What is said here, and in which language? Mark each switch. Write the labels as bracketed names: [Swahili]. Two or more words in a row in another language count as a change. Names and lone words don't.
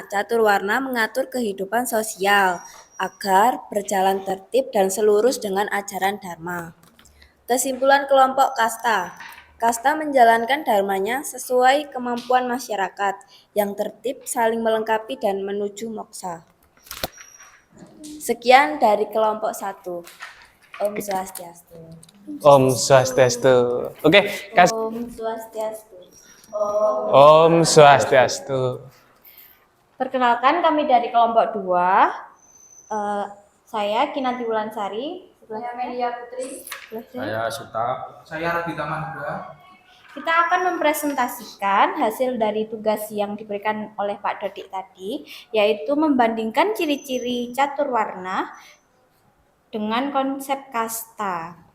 [Indonesian] Catur warna mengatur kehidupan sosial agar berjalan tertib dan selurus dengan ajaran Dharma. Kesimpulan kelompok kasta. Kasta menjalankan dharmanya sesuai kemampuan masyarakat yang tertib, saling melengkapi dan menuju moksa. Sekian dari kelompok 1. Om Swastiastu. Om Swastiastu. Oke, Om Swastiastu. Om Swastiastu. Perkenalkan, kami dari kelompok 2. Saya Kinanti Wulansari. Saya Melia Putri. Saya Suta. Saya Radita Mahendra. Kita akan mempresentasikan hasil dari tugas yang diberikan oleh Pak Dodik tadi, yaitu membandingkan ciri-ciri catur warna dengan konsep kasta.